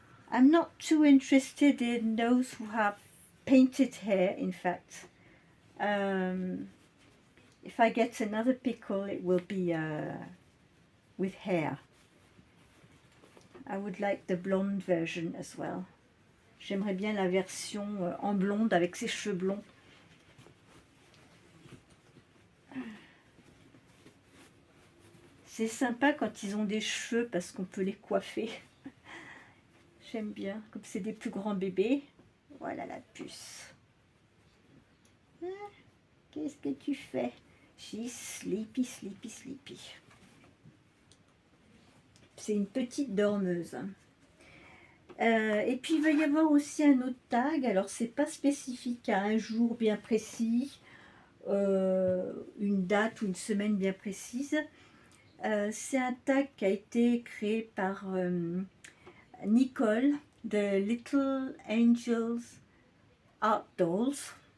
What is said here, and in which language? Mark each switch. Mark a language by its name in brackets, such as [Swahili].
[English] I'm not too interested in those who have painted hair, in fact. If I get another pickle, it will be with hair. I would like the blonde version as well. [French] J'aimerais bien la version en blonde avec ses cheveux blonds. C'est sympa quand ils ont des cheveux parce qu'on peut les coiffer. J'aime bien, comme c'est des plus grands bébés. Voilà la puce. Ah, qu'est-ce que tu fais? [English] She's sleepy, sleepy, sleepy. [French] C'est une petite dormeuse. Et puis il va y avoir aussi un autre tag. Alors c'est pas spécifique à un jour bien précis, une date ou une semaine bien précise. C'est un tag qui a été créé par Nicole de Little Angels Art Dolls.